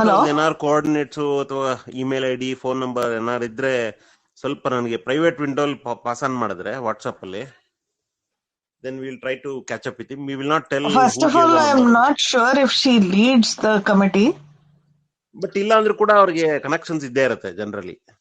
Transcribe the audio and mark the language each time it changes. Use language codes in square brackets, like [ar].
[kn] ಏನಾರು ಕೋಆರ್ಡಿನೇಟ್ಸ್ ಅಥವಾ email ID, phone number ಏನಾರು ಇದ್ರೆ ಸ್ವಲ್ಪ ನನಗೆ ಪ್ರೈವೇಟ್ ವಿಂಡೋಲ್ ಪಾಸ್ ಆನ್ ಮಾಡಿದ್ರೆ ವಾಟ್ಸ್ಆಪ್ ಅಲ್ಲಿ, [en] then we'll try to catch up with him. We will not tell. First of all, I am not sure if she leads the committee. [kn] But ಇಲ್ಲ ಅಂದ್ರೂ ಕೂಡ ಅವ್ರಿಗೆ ಕನೆಕ್ಷನ್ಸ್ ಇದ್ದೇ ಇರುತ್ತೆ ಜನರಲಿ.